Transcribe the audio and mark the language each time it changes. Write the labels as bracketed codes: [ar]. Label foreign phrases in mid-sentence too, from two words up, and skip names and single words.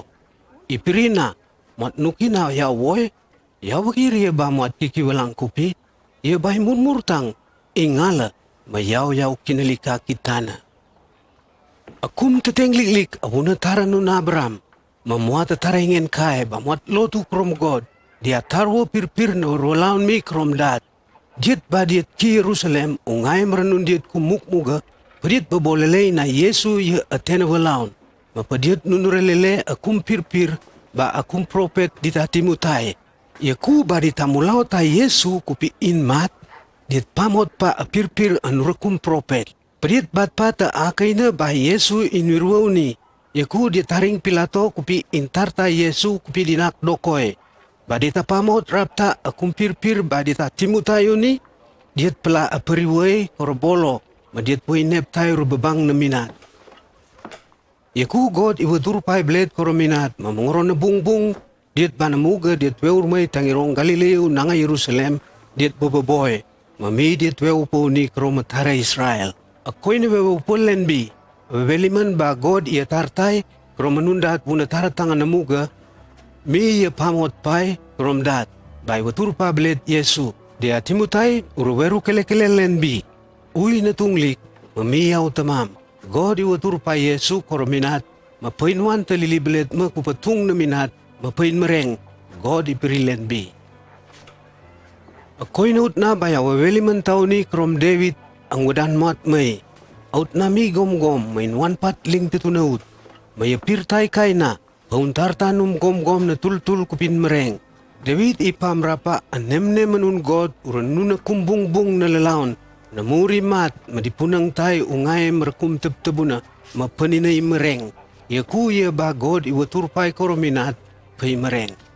[tbc] Ipirina, matnukina yawoy, ya wakiri ba muat kikiwalang kupi, ia bahay murmurtang, ingala, mayaw-yaw kinalika kitana. Akum tatengliklik, abuna tara nun Abraham, mamuat tara ingen kaya, bamuat lotu krom God, dia tarwo pirpir na urwalaon mi krom dat. Diet ba diet ki Jerusalem, ungay maranun diet kumukmuga, padiet babolelay na Yesu ya atena walaon, mapadiet nunurelele akum pirpir, ba akum propet ditatimutay. Yaku bari tamulaw ta Yesu kupi inmat, dit pamot pa apirpir anurakum propet. Prit bat pata akay na ba Yesu inwiruaw ni. Yaku dit taring Pilato kupi intarta Yesu kupi dinak dokoy. Badita pamot rapta akum pirpir badita timutayo ni, dit pala apariway korobolo, madit po inep tayo rubabang na minat. Yaku God iwadur pay bled korominat, mamungoron na bungbung, diet banamuga diet weur may tangirong Galileo nanga Jerusalem diet boboboy mami diet weu po ni kromatara Israel ako'y na weu po lenbi weliman ba God iya tartay kromanundat punatara tanga namuga mi iya pamot pay kromdat bay watur pablet Yesu dia timutay uruweru kele-kele lenbi uy natunglik mamiyaw tamam God iwatur pay Yesu krominat mapainwan taliliblet makupatung na minat mapain mereng, God ipirilen bi. Ako'y naut na baya waweli man tao ni krom David ang wadan mat may. Out na mi gom-gom, may nuan patling titunaut. May apirtay kay na, kauntartanum gom-gom na tul-tul kupin mereng. David ipamrapa anem-nem manun God uranuna kumbung-bung na lalaon. Namuri mat, madipunang tay ungay merakum teb-tebuna, mapaninay mereng. Yaku ya ba God iwaturpay korominat, pay mereng.